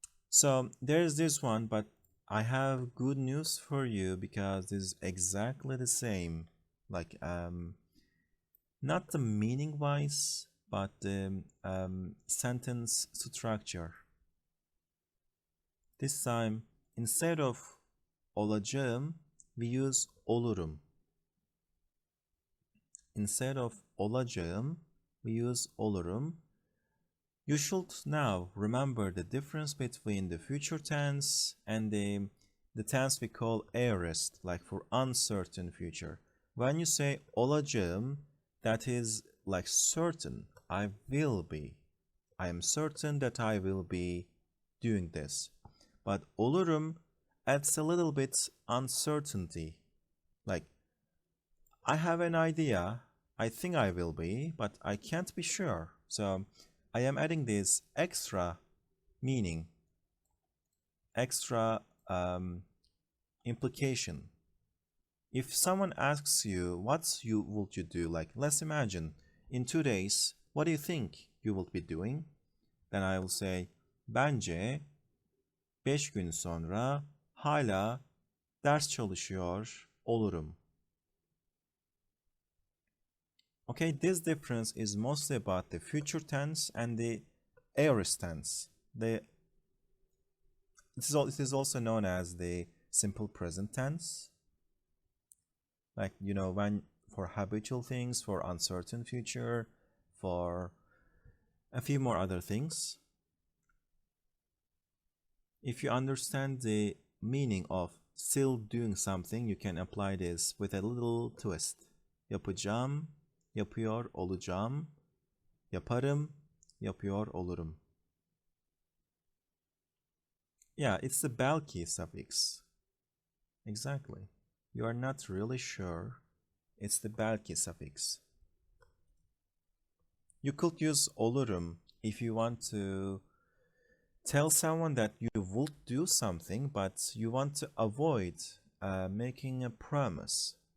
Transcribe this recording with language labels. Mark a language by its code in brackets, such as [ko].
[en] So there's this one, but I have good news for you because this is exactly the same. Like not the meaning wise, but the sentence structure. This time, instead of olacağım, we use olurum. Instead of olacağım, we use olurum. You should now remember the difference between the future tense and the tense we call aorist, like for uncertain future. When you say olacağım, that is like certain, I will be. I am certain that I will be doing this. But olurum adds a little bit uncertainty. Like, I have an idea, I think I will be, but I can't be sure. So I am adding this extra meaning, extra implication. If someone asks you, what would you do? Like, let's imagine, in 2 days, what do you think you will be doing? Then I will say, [tr] bence 5 gün sonra hala ders çalışıyor olurum. [en] Okay, this difference is mostly about the future tense and the aorist tense. It is also known as the simple present tense. Like, you know, when for habitual things, for uncertain future, for a few more other things. If you understand the meaning of still doing something, you can apply this with a little twist. [tr] Yapacağım, yapıyor olacağım, yaparım, yapıyor olurum. [en] Yeah, it's the belki suffix. Exactly. You are not really sure. It's the belki suffix. You could use olurum if you want to tell someone that you would do something, but you want to avoid making a promise.